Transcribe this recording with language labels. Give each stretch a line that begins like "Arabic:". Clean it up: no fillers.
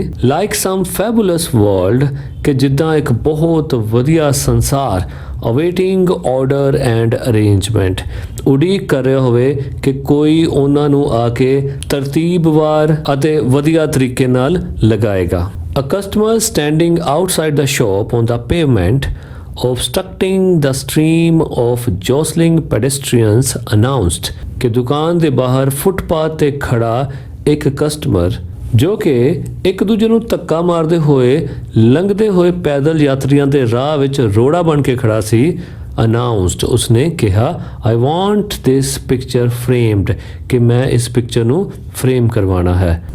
English: like some fabulous world
Punjabi: ਕਿ ਜਿੱਦਾਂ ਇੱਕ ਬਹੁਤ ਵਧੀਆ ਸੰਸਾਰ
English: awaiting order and arrangement
Punjabi: ਉਡੀਕ ਕਰ ਰਿਹਾ ਹੋਵੇ ਕਿ ਕੋਈ ਉਹਨਾਂ ਨੂੰ ਆ ਕੇ ਤਰਤੀਬਵਾਰ ਅਤੇ ਵਧੀਆ ਤਰੀਕੇ ਨਾਲ ਲਗਾਏਗਾ।
English: A customer standing outside the shop on the pavement obstructing the stream of jostling pedestrians announced
Punjabi: ਕਿ ਦੁਕਾਨ ਦੇ ਬਾਹਰ ਫੁੱਟਪਾਥ ਤੇ ਖੜਾ ਇੱਕ ਕਸਟਮਰ ਜੋ ਕਿ ਇੱਕ ਦੂਜੇ ਨੂੰ ਧੱਕਾ ਮਾਰਦੇ ਹੋਏ ਲੰਘਦੇ ਹੋਏ ਪੈਦਲ ਯਾਤਰੀਆਂ ਦੇ ਰਾਹ ਵਿੱਚ ਰੋੜਾ ਬਣ ਕੇ ਖੜਾ ਸੀ ਅਨਾਉਂਸਡ, ਉਸਨੇ ਕਿਹਾ
English: I want this picture framed,
Punjabi: ਕਿ ਮੈਂ ਇਸ ਪਿਕਚਰ ਨੂੰ ਫਰੇਮ ਕਰਵਾਉਣਾ ਹੈ।